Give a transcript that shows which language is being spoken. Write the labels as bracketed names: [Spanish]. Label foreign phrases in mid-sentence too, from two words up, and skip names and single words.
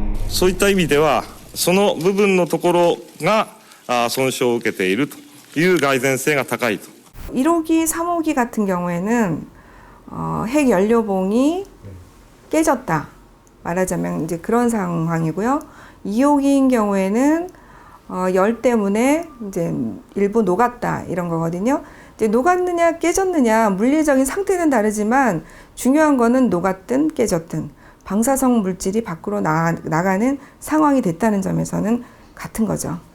[Japanese] そういった意味ではその部分のところが損傷を受けているという蓋然性が高いと。 [Korean] 1호기, 3호기 같은 경우에는 핵 연료봉이 깨졌다. 말하자면 이제 그런 상황이고요. 2호기인 경우에는 열 때문에 이제 일부 녹았다 이런 거거든요. 이제 녹았느냐 깨졌느냐 물리적인 상태는 다르지만 중요한 거는 녹았든 깨졌든 방사성 물질이 밖으로 나가는 상황이 됐다는 점에서는 같은 거죠.